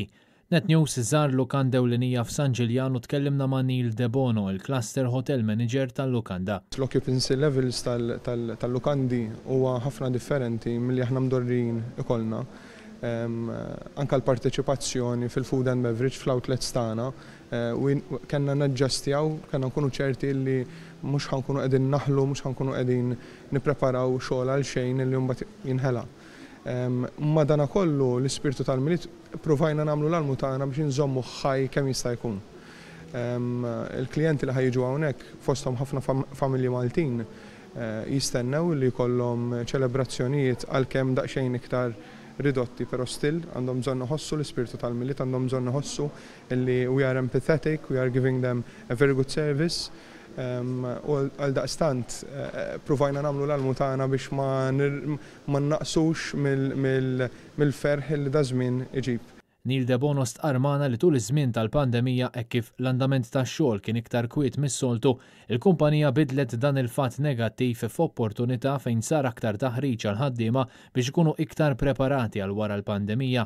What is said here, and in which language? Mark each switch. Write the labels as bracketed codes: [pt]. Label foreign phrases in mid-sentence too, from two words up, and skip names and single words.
[mt] NetNews żar lukanda ewlenija f'San Ġiljan u tkellimna ma' Neil De Bono, il- [en] Cluster Hotel Manager [mt] tal-lukanda. L- [en] occupancy levels [mt] tal-lukandi huwa ħafna differenti milli aħna mdorrin ikollna. Anka l-parteċipazzjoni fil- [en] food and beverage [mt] fl-outlets tagħna kellna naġġastjaw, kellna nkunu ċerti li mhux ħankunu qegħdin naħlu, mhux ħankunu qegħdin nippreparaw xogħol għal xejn li mbagħad jinħela. Madankollu l-ispirtu tal-miliet provajna nagħmlu l-almu tagħna biex inżommu ħaj kemm jista' jkun. Il-klijenti li ħajġu hawnhekk fosthom ħafna familji Maltin jistennew li jkollhom ċelebrazzjonijiet għalkemm daqsxejn iktar ridotti, però still għandhom bżonn iħossu l-ispirtu tal-miliet, għandhom bżonn iħossu li [en] we are empathetic, we are giving them a very good service. [mt] U għal daqstant provajna nagħmlu l-almu tagħna biex ma naqsux mill-ferħ li da żmien iġib. Neil De Bono stqarmana li tul iż-żmien tal-pandemija hekk kif l-andament tax-xogħol kien iktar kwiet mis-soltu, il-kumpanija bidlet dan il-fatt negattiv f'opportunità fejn sar aktar taħriġ għal ħaddiema biex ikunu iktar preparati għal wara l-pandemija.